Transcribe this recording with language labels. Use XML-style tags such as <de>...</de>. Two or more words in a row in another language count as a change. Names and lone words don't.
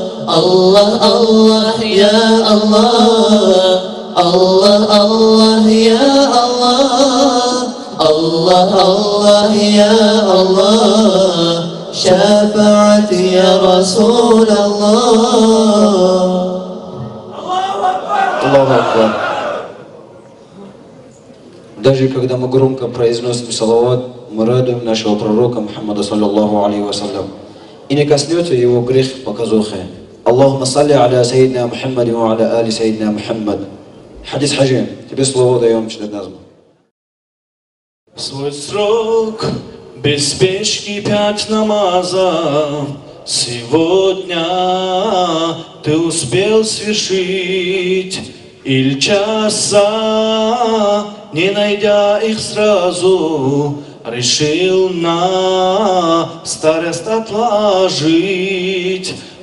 <ar>الله الله يا الله الله الله يا الله الله الله يا الله شفاعتي يا رسول الله. الله أكبر.</ar> <ru>Даже когда мы громко произносим салават, мы радуем нашего пророка Мухаммада</ru> <ar>صلى الله عليه وسلم.</ar> <ru>И не коснется его грех показухи.</ru> <ar>اللهم صل على سيدنا محمد وعلى آل سيدنا محمد.</ar> <ru>Хадис Хаджи, тебе слово даем читать назму. В свой срок без спешки 5 намазов сегодня ты успел свершить, или часа, не найдя их сразу, решил на старость отложить.</ru>